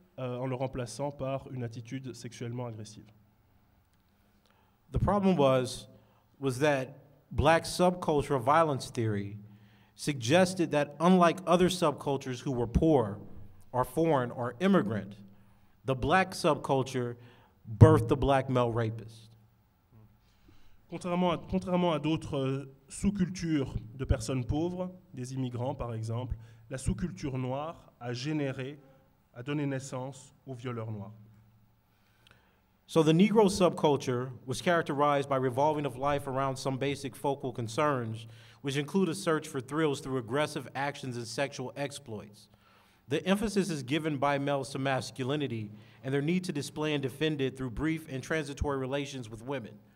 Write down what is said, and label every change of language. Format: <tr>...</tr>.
<fr>en le remplaçant par une attitude sexuellement agressive.</fr> <en>The problem was that black subcultural violence theory suggested that unlike other subcultures who were poor or foreign or immigrant, the black subculture birthed the black male rapist.</en> <fr>Contrairement à d'autres sous-cultures de personnes pauvres, des immigrants par exemple, la sous-culture noire a donné naissance aux violeurs noirs.</fr> <en>So the Negro subculture was characterized by revolving of life around some basic focal concerns, which include a search for thrills through aggressive actions and sexual exploits. The emphasis is given by males to masculinity and their need to display and defend it through brief and transitory relations with women.</en>